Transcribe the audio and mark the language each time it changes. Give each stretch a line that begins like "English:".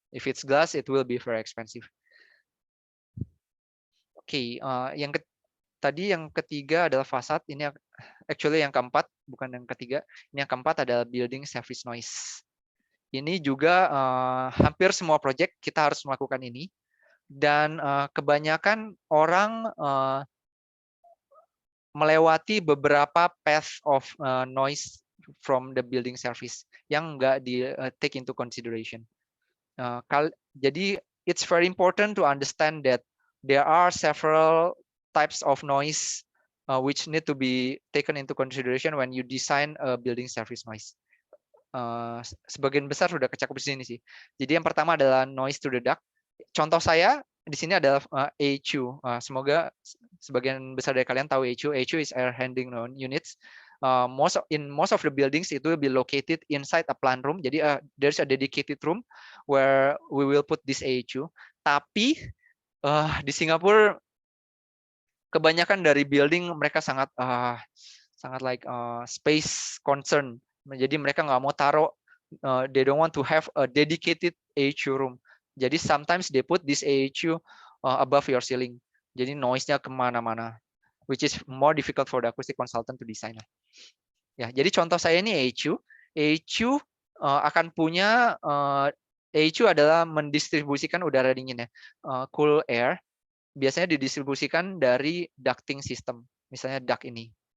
English: If it's glass, it will be very expensive.
Indonesian: Oke, tadi yang ketiga adalah facade. Ini actually yang keempat, bukan yang ketiga. Ini yang keempat adalah building service noise. Ini juga hampir semua project kita harus melakukan ini. Dan kebanyakan orang melewati beberapa
English: path of noise from the building service
Indonesian: yang nggak di
English: take into consideration.
Indonesian: Jadi
English: it's very important to understand that there are several types of noise which need to be taken into consideration when you design a building service noise.
Indonesian: Sebagian besar sudah kecakup di sini sih. Jadi yang pertama adalah noise to the duct. Contoh saya di sini adalah AHU. Semoga sebagian besar dari kalian tahu AHU.
English: AHU is air handling units. In most of the buildings it will be located inside a plant room.
Indonesian: Jadi
English: there's a dedicated room where we will put this AHU.
Indonesian: Tapi di Singapura kebanyakan dari building mereka sangat
English: like space concern.
Indonesian: Jadi mereka nggak mau taruh,
English: they don't want to have a dedicated AHU room.
Indonesian: Jadi
English: sometimes they put this AHU above your ceiling.
Indonesian: Jadi noise-nya kemana-mana,
English: which is more difficult for the acoustic consultant to design.
Indonesian: Ya, jadi contoh saya ini AHU. AHU akan punya AHU adalah mendistribusikan udara dingin ya,
English: cool air.
Indonesian: Biasanya didistribusikan dari ducting system, misalnya duct ini.